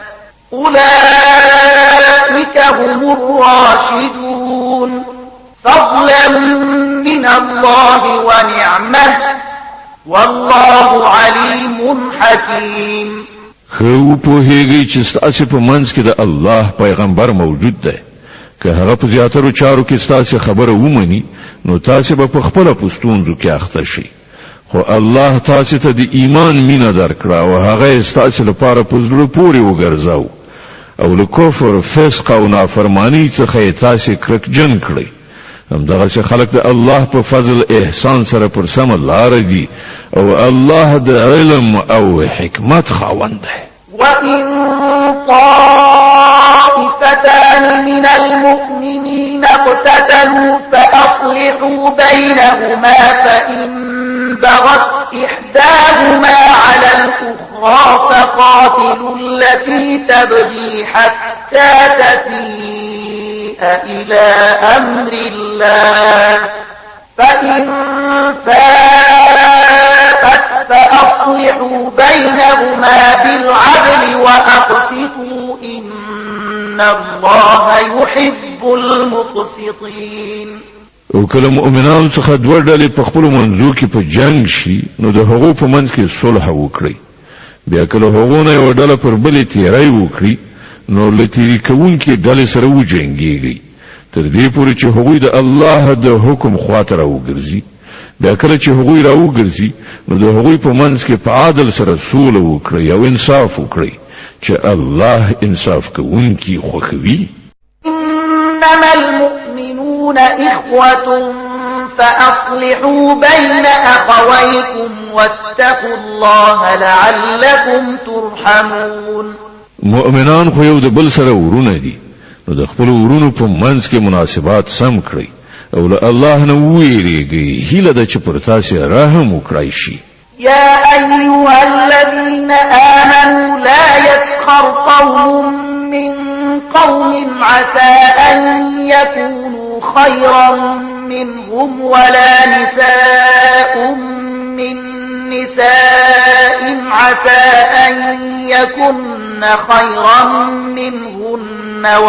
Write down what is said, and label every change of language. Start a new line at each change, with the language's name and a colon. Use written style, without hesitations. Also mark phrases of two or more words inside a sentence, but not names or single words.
Arabic: أولئك هم الراشدون فضلا من الله ونعمه والله عليم حكيم.
Pashto: خو په هیږي چې تاسو په منځ کې د الله پیغمبر موجود دی. که هغه په زیاترو چارو کې تاسو خبره ومني نو تاسو به په خپل پښتونځو کې اخته شئ. خو الله تاسو ته د ایمان مینه درکړه او هغه تاسو لپاره په زړه پورې وګرځاو او له کفر فسق او نافرمانی څخه تاسو کرکجن کړئ. همدغه چې خلق د الله په فضل احسان سره پر سم لار دي او الله د علم او حکمت خاوند دی.
Arabic: وَإِن طَائِفَتَانِ مِنَ الْمُؤْمِنِينَ اقْتَتَلُوا فَأَصْلِحُوا بَيْنَهُمَا فَإِن بَغَتْ إِحْدَاهُمَا عَلَى الْأُخْرَى فَقَاتِلُوا الَّتِي تَبْغِي حَتَّى تَفِيءَ إلى أمر الله فإن فاءت فأصلحوا بينهما بالعدل وأقسطوا إن الله يحب المقسطين.
Pashto: او کله مؤمنان څخه دوه ډلې په خپل منځو کې په جنگ شي نو د هغو په منځ کې صلح وکړي. بیا کله هغه نه یو ډله پر بلې تیری وکړي نو لتیری کوونکې ډلې سره وجنګيږي تر دې پورې چې هغوی د الله د حکم خواته راوګرځي. بیا کله چې هغوی راوګرځي نو د هغوی په منځ کې په عادل سره سوله وکړي او انصاف وکړي چې الله انصاف کوونکی خوښوي.
Arabic: إنما المؤمنون إخوة فأصلحوا بين أخويكم واتقوا الله لعلكم ترحمون.
Pashto: مؤمنان خو یو د بل سره ورونه دي نو د خپل ورونو په منځ کې مناسبات سم کړئ او له الله نه ویریږئ هیله ده چې پر تاسو رحم وکړای شي.
Arabic: يا أيها الذين آمنوا لا يسخر قوم من قوم عسى أن يكونوا خيرا منهم ولا نساء من نساء عسى أن يكن خيرا منهن